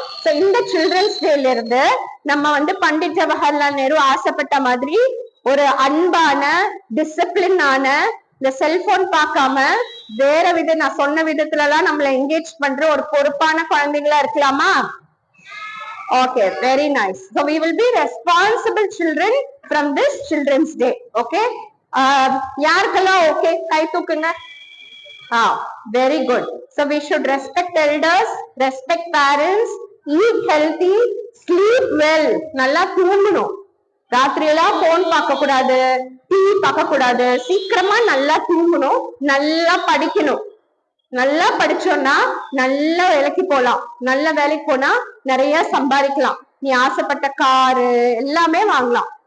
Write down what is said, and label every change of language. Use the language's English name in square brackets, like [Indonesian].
[Tamil] So இந்த children's டேல இருந்து நம்ம வந்து பண்டிட் ஜவஹர்லால் நேரு ஆசைப்பட்ட மாதிரி ஒரு அன்பான, டிசிப்ளினான, இந்த செல்போன் பார்க்காம வேற நான் சொன்ன விதத்துல எல்லாம் நம்மள என்கேஜ் பண்ற ஒரு பொறுப்பான குழந்தைங்களா இருக்கலாமா? [English] Okay, very nice. So we will be responsible children from this Children's Day. Okay. [Tamil] யாருக்கெல்லாம் okay? கை தூக்குங்க. [English] Very good. So we should respect elders, respect parents, eat healthy, sleep well. [Tamil] நல்லா தூங்கணும். ராத்திரி எல்லாம் போன் பார்க்க கூடாது, டிவி பார்க்க கூடாது. சீக்கிரமா நல்லா தூங்கணும், நல்லா படிக்கணும். நல்லா படிச்சோம்னா நல்ல வேலைக்கு போலாம். நல்ல வேலைக்கு போனா நிறைய சம்பாதிக்கலாம். நீ ஆசைப்பட்ட காரு எல்லாமே வாங்கலாம்.